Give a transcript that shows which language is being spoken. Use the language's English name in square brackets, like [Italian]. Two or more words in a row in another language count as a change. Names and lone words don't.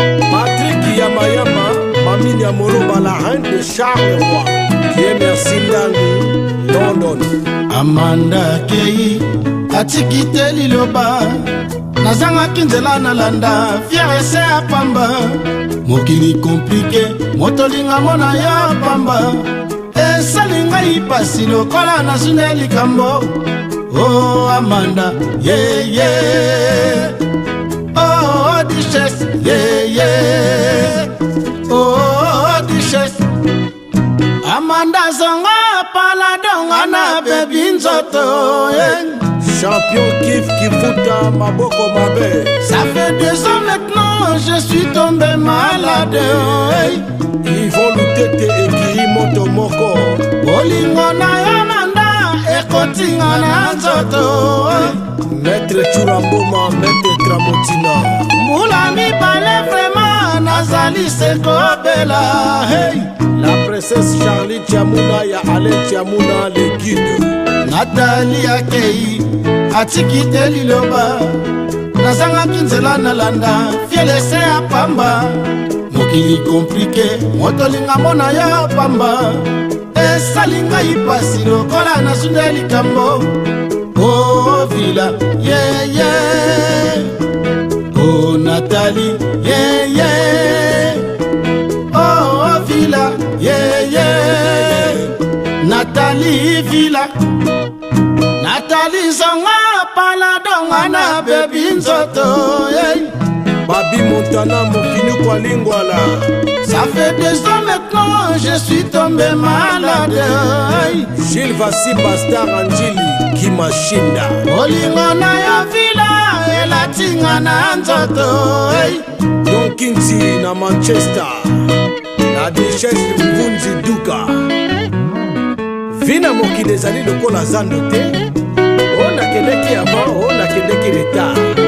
[Lingala] Patrick Yamayama, Mami Nyamoloba, [French] la reine de Charleroi, qui est Merci Ndani, London. [Lingala] Amanda Kei, atiki te liloba, nazangaki nzela nalanda, fiere se ya pamba. Mokili komplike, moto linga mona ya pamba. Esali ngai pasi lokola nazwi nde likambo. Oh, Amanda, yeah, yeah. Oh, duchesse, yeah, yeah. Oh, duchesse. Amanda zonga pala donga na bebi nzoto, yeah. Champion Kif Kivuta, maboko mabe. [French] Ça fait deux ans maintenant, je suis tombé malade, hey. [Lingala] Yvon Lutete ekiri moto moko. Bolingo na yo manda ekotinga na nzoto. Maître Chura Mboma, Maître Tramotina. Mbula mibale vraiment nazali se kobela. Hey. [French] La princesse Charlie Chiamuna ya Alain Chiamuna, le guide. [Lingala] Nathalie Akei atiki te liloba. Nazangaki nzela nalanda, fiele se ya pamba. Mokili komplike, moto linga mona ya pamba. Esali ngai pasi lokola nasundeli likambo. Oh, vila, yeah, yeah. Oh, Nathalie, yeah, yeah. Oh, vila, yeah, yeah. Nathalie, vila. Nathalie zonga pala donga na bebi nzoto, yeah. Babi Montana, mokini kwa lingwala. [French] Ça fait deux ans maintenant, je suis tombé malade. Gilles Vassi, Bastard Anjili, Kimashinda. [Lingala] Olingo na yo vila, elatinga na nzoto, hey. [French] Don Kinzi na Manchester. La duchesse Mvunzi Duka. [Lingala] Vina mokili ezali lokola zando te. O nakendeki avant, o nakendeki retard.